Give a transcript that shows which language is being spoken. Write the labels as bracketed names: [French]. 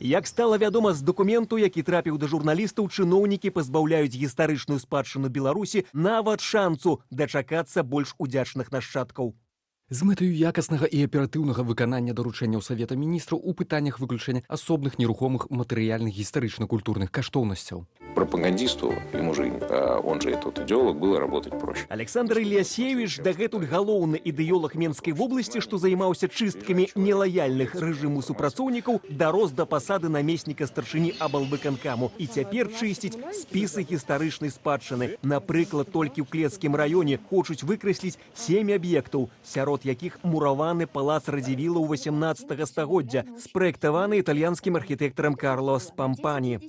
[Belarusian] Як стала вядома з дакументу, які трапіў да журналістаў, чыноўнікі пазбаўляюць гістарычную спадчыну Беларусі нават шанцу дачакацца больш удзячных нашчадкаў. З мэтаю якаснага і аператыўнага выканання даручэнняў Савета міністраў у пытаннях выключэння асобных нерухомых матэрыяльных гістарычна-культурных каштоўнасцяў. [Russian] Пропагандисту, ему же, он же этот идеолог, было работать проще. [Belarusian] Александр Ильясевич, дагэтуль галоўны ідэолог Менскай вобласці, што займаўся чысткамі нелаяльных рэжыму супрацоўнікаў, дарос да пасады намесніка старшыні аблвыканкаму і цяпер чысціць спісы гістарычнай спадчыны. Напрыклад, толькі ў Клецкім раёне хочуць выкрэсліць 7 аб'ектаў, сярод якіх мураваны палац Радзівіла ў 18 стагоддзя, спраектаваны італьянскім архітэктарам Карло Спампані.